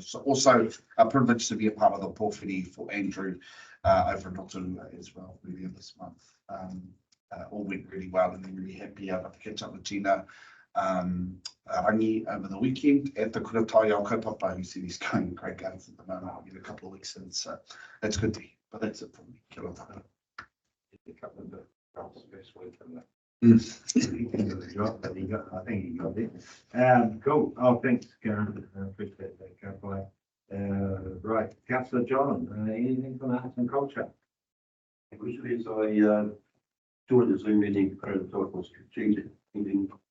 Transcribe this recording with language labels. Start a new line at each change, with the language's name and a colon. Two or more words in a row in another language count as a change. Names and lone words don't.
English: So also a privilege to be a part of the pōwhiri for Andrew over in Rotorua as well earlier this month. All went really well, and I'm really happy I got to catch up with Gina Rangi over the weekend at the Kura Taiao kaupapa, who said he's going great guns at the moment. I'll get a couple of weeks in, so that's good to hear. But that's it from me.
Māori: Kia ora tātou.
English: A couple of the jobs this week, and I think he got it. Cool. Oh, thanks, Karen. I appreciate that, Karen. Right, Councillor John, anything from arts and culture? Which is I joined the Zoom meeting for the Taupo strategic meeting.